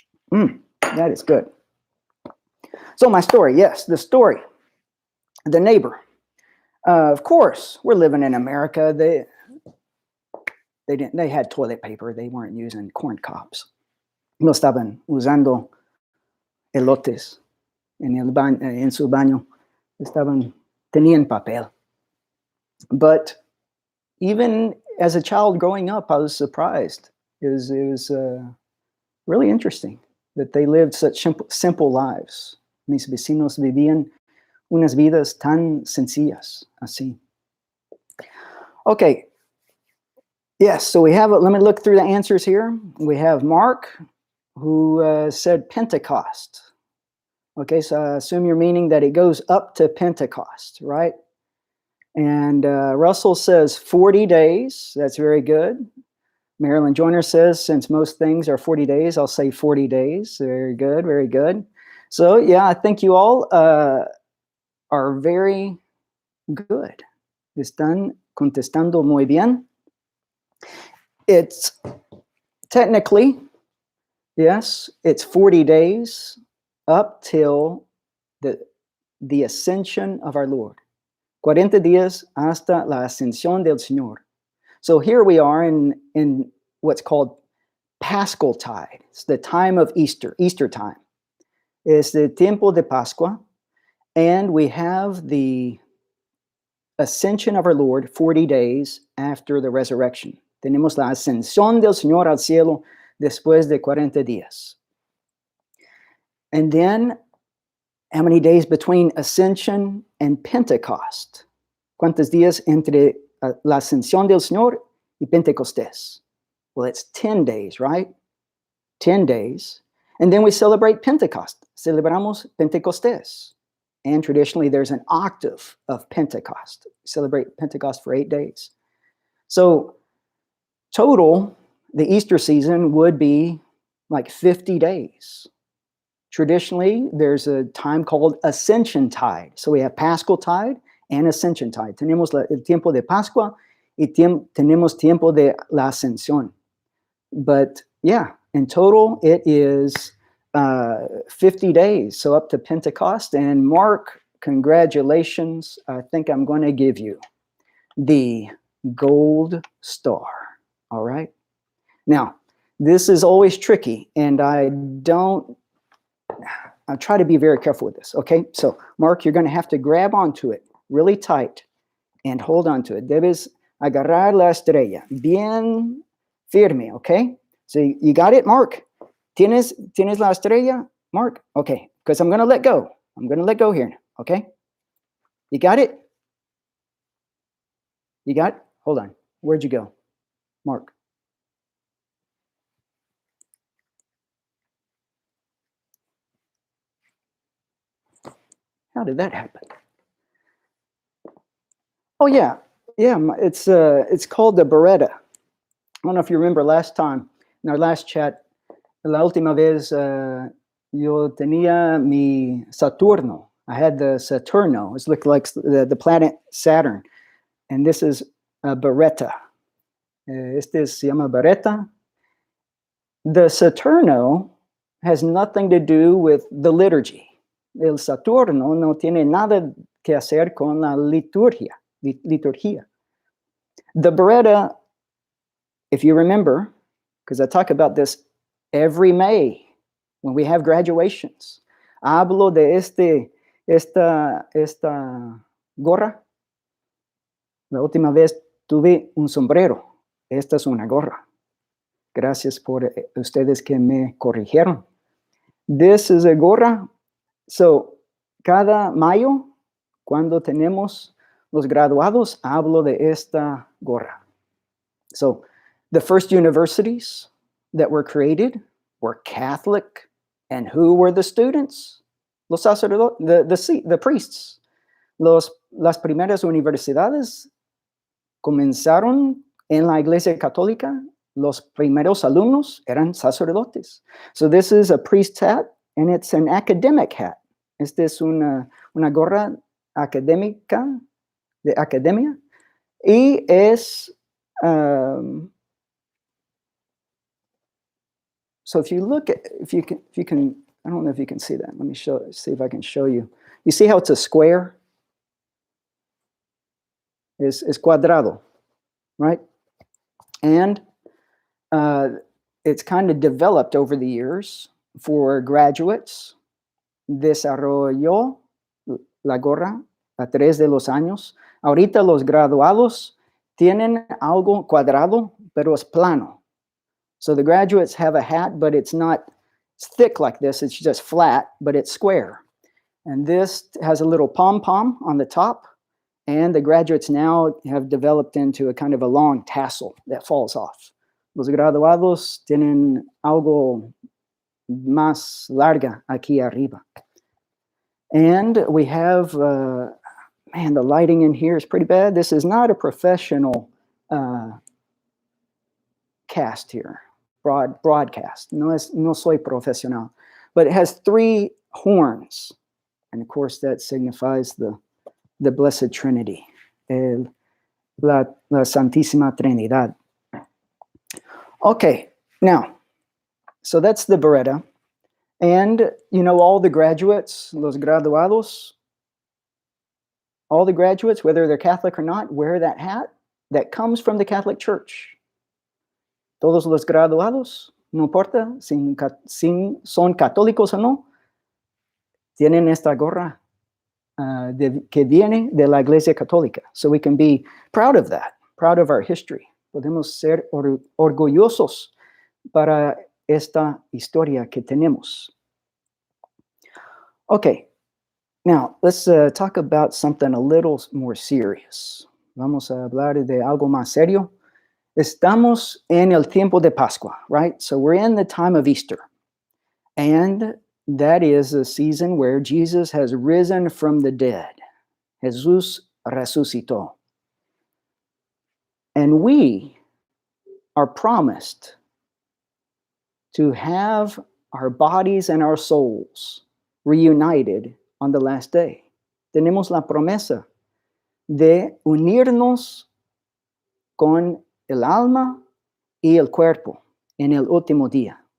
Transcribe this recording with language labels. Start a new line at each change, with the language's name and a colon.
English: That is good. So my story, yes, the story. The neighbor. Of course, we're living in America. They had toilet paper. They weren't using corn cobs.
Spanish: No estaban usando elotes en su baño. Tenían papel.
English: But even as a child growing up, I was surprised. It was really interesting that they lived such simple lives.
Spanish: Mis vecinos vivían unas vidas tan sencillas, así.
English: Okay. Yes, so we have, let me look through the answers here. We have Mark, who said Pentecost. Okay, so I assume you're meaning that it goes up to Pentecost, right? And Russell says 40 days. That's very good. Marilyn Joyner says, since most things are 40 days, I'll say 40 days. Very good, very good. So, yeah, I think you all are very good.
Spanish: Están contestando muy bien.
English: It's technically, yes, it's 40 days up till the ascension of our Lord.
Spanish: 40 días hasta la ascensión del Señor.
English: So here we are in what's called Paschal tide. It's the time of Easter, Easter time. It's the
Spanish: tiempo de Pascua,
English: and we have the ascension of our Lord 40 days after the resurrection.
Spanish: Tenemos la ascensión del Señor al cielo después de 40 días.
English: And then, how many days between ascension and Pentecost?
Spanish: ¿Cuántos días entre la ascensión del Señor y Pentecostés?
English: Well, it's 10 days, right? 10 days. And then we celebrate Pentecost.
Spanish: Celebramos Pentecostés.
English: And traditionally, there's an octave of Pentecost. We celebrate Pentecost for 8 days. So total, the Easter season would be like 50 days. Traditionally, there's a time called Ascension Tide. So we have Paschal Tide and Ascension Tide.
Spanish: Tenemos el tiempo de Pascua y tenemos tiempo de la Ascensión.
English: But yeah, in total, it is 50 days, so up to Pentecost. And Mark, congratulations. I think I'm going to give you the gold star. All right. Now, this is always tricky, and I try to be very careful with this. Okay. So, Mark, you're going to have to grab onto it really tight and hold on to it.
Spanish: Debes agarrar la estrella bien firme. Okay.
English: So, you got it, Mark?
Spanish: ¿Tienes la estrella, Mark?
English: Okay. Because I'm going to let go. I'm going to let go here. Okay. You got it? You got it? Hold on. Where'd you go, Mark? How did that happen? Oh, yeah. It's called the Biretta. I don't know if you remember last time, in our last chat,
Spanish: la última vez yo tenía mi Saturno.
English: I had the Saturno. It looked like the planet Saturn. And this is a Biretta.
Spanish: Se llama Biretta.
English: The Saturno has nothing to do with the liturgy.
Spanish: El Saturno no tiene nada que hacer con la liturgia.
English: The Biretta, if you remember, because I talk about this every May when we have graduations,
Spanish: hablo de esta gorra. La última vez tuve un sombrero. Esta es una gorra. Gracias por ustedes que me corrigieron.
English: This is a gorra.
Spanish: So, cada mayo, cuando tenemos los graduados, hablo de esta gorra.
English: So, the first universities that were created were Catholic. And who were the students?
Spanish: Los sacerdotes,
English: the priests.
Spanish: Las primeras universidades comenzaron en la Iglesia Católica. Los primeros alumnos eran sacerdotes.
English: So this is a priest's hat, and it's an academic hat.
Spanish: Esta es una gorra académica, de academia, y es,
English: so if you look at, if you can, I don't know if you can see that. Let me see if I can show you. You see how it's a square?
Spanish: Es cuadrado, right?
English: And it's kind of developed over the years for graduates.
Spanish: Desarrolló la gorra a 3 de los años. Ahorita los graduados tienen algo cuadrado, pero es plano.
English: So the graduates have a hat, but it's not thick like this. It's just flat, but it's square. And this has a little pom-pom on the top. And the graduates now have developed into a kind of a long tassel that falls off.
Spanish: Los graduados tienen algo más larga aquí arriba.
English: And we have, man, the lighting in here is pretty bad. This is not a professional cast here, broadcast.
Spanish: No soy profesional.
English: But it has 3 horns. And of course, that signifies the Blessed Trinity,
Spanish: la Santísima Trinidad.
English: Okay, now, so that's the Biretta. And, you know, all the graduates,
Spanish: los graduados,
English: all the graduates, whether they're Catholic or not, wear that hat that comes from the Catholic Church.
Spanish: Todos los graduados, no importa si son católicos o no, tienen esta gorra que viene de la Iglesia Católica.
English: So we can be proud of that, proud of our history.
Spanish: Podemos ser orgullosos para esta historia que tenemos.
English: Okay, now let's talk about something a little more serious.
Spanish: Vamos a hablar de algo más serio. Estamos en el tiempo de Pascua, right?
English: So we're in the time of Easter. And that is a season where Jesus has risen from the dead.
Spanish: Jesús resucitó.
English: And we are promised to have our bodies and our souls reunited on the last day.
Spanish: Tenemos la promesa de unirnos con el alma y el cuerpo en el último día.